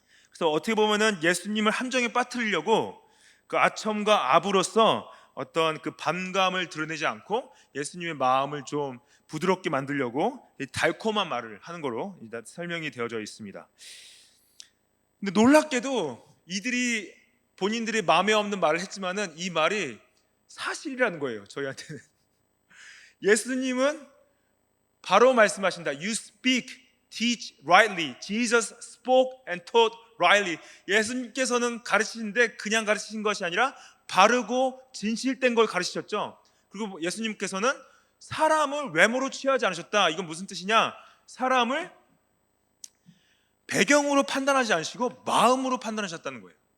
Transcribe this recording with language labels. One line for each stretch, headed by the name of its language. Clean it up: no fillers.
Korean: 그래서 어떻게 보면은 예수님을 함정에 빠뜨리려고 그 아첨과 아부로서 어떤 그 반감을 드러내지 않고 예수님의 마음을 좀 부드럽게 만들려고 달콤한 말을 하는 거로 설명이 되어져 있습니다. 근데 놀랍게도 이들이 본인들이 마음에 없는 말을 했지만은 이 말이 사실이라는 거예요. 저희한테는 예수님은 바로 말씀하신다.
English: You speak, teach rightly. Jesus spoke and taught rightly.
Korean: 예수님께서는 가르치는데 그냥 가르치신 것이 아니라 바르고 진실된 걸 가르치셨죠. 그리고 예수님께서는 사람을 외모로 취하지 않으셨다. 이건 무슨 뜻이냐? 사람을 배경으로 판단하지 않으시고 마음으로 판단하셨다는 거예요.